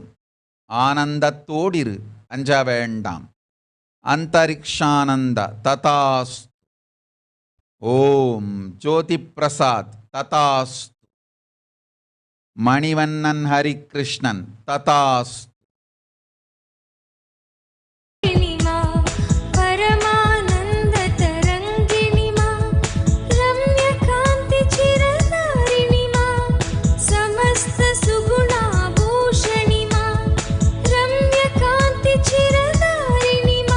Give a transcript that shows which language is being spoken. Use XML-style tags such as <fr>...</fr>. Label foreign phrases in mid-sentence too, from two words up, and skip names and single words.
<ta>ஆனந்தத்தோடிரு, அஞ்ச வேண்டாம். அந்தரிக்ஷானந்த ததாஸ்து. ஓம் ஜோதி பிரசாத் ததாஸ்து. மணிவண்ணன் ஹரிகிருஷ்ணன் ததாஸ்து.</ta> <sa>परमानन्द तरङ्गिणी मा. रम्यकान्ति चिरधारिणी मा. समस्त सुगुणाभूषणी मा. रम्यकान्ति चिरधारिणी मा.</sa>